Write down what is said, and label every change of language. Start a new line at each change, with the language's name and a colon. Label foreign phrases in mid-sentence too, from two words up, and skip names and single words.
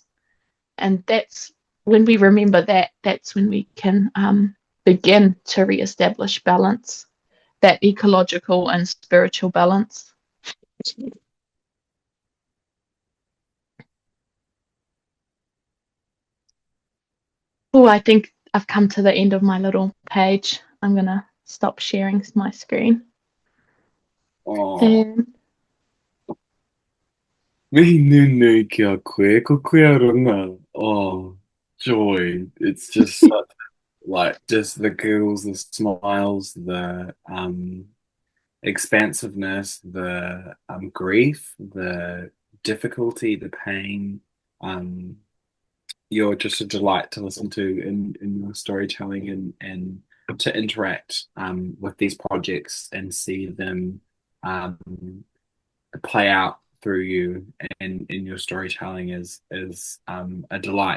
English: And that's when we remember that, that's when we can begin to reestablish balance, that ecological and spiritual balance. Oh, I think I've come to the end of my little page. I'm going to stop sharing my screen.
Māori: Mihi nunui kia koe, ko koe runga.
English: Oh, joy. It's just such, like, just the giggles, the smiles, the expansiveness, the grief, the difficulty, the pain. You're just a delight to listen to in your storytelling, and to interact with these projects and see them play out through you and in your storytelling is a delight.